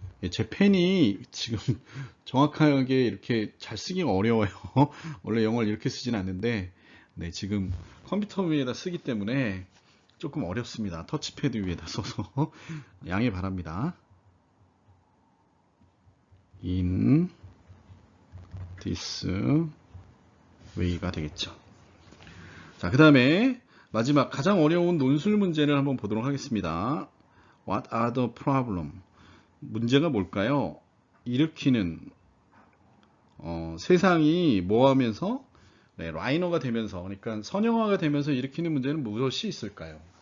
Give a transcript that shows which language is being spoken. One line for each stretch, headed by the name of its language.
Korean: 제 펜이 지금 정확하게 이렇게 잘 쓰기가 어려워요. 원래 영어를 이렇게 쓰진 않는데, 네, 지금 컴퓨터 위에다 쓰기 때문에 조금 어렵습니다. 터치패드 위에다 써서 양해 바랍니다. in this way가 되겠죠. 자, 그 다음에 마지막 가장 어려운 논술 문제를 한번 보도록 하겠습니다.
English: What are the problem?
Korean: 문제가 뭘까요? 일으키는 세상이 뭐 하면서 네, 라이너가 되면서 그러니까 선형화가 되면서 일으키는 문제는 무엇이 있을까요?